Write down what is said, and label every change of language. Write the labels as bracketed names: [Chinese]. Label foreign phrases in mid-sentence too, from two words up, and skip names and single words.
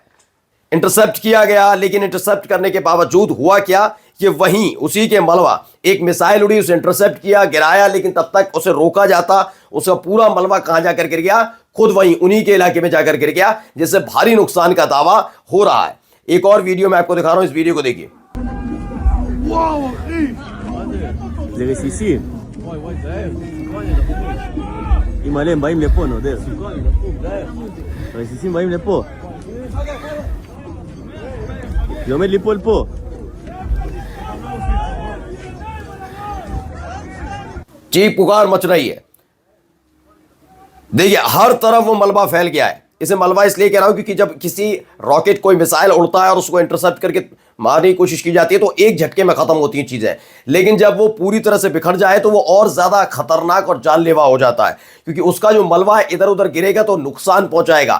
[Hindi] इंटरसेप्ट किया गया, लेकिन इंटरसेप्ट करने के बावजूद हुआ क्या कि वहीं उसी के मलबा एक मिसाइल उड़ी, उसे इंटरसेप्ट किया, गिराया, लेकिन तब तक उसे रोका जाता, उसका पूरा मलबा कहां जाकर गिर गया, खुद वहीं उन्हीं के इलाके में जाकर गिर गया, जिससे भारी नुकसान का दावा हो रहा है। एक और वीडियो मैं आपको दिखा रहा हूं, इस वीडियो को देखिए। [Hebrew] מלא, הם באים לפה, נודר. הרסיסים באים לפה. זה עומד ליפול פה. [Hindi] चीख पुकार मच रही है। देखिए हर तरफ वो मलबा फैल गया है। इसे मलबा इसलिए कह रहा हूं क्योंकि जब किसी रॉकेट, कोई मिसाइल उड़ता है और उसको इंटरसेप्ट करके मारने की कोशिश की जाती है तो एक झटके में खत्म होती हैं चीजें, लेकिन जब वो पूरी तरह से बिखर जाए तो वो और ज्यादा खतरनाक और जानलेवा हो जाता है, क्योंकि उसका जो मलबा इधर उधर गिरेगा तो नुकसान पहुंचाएगा।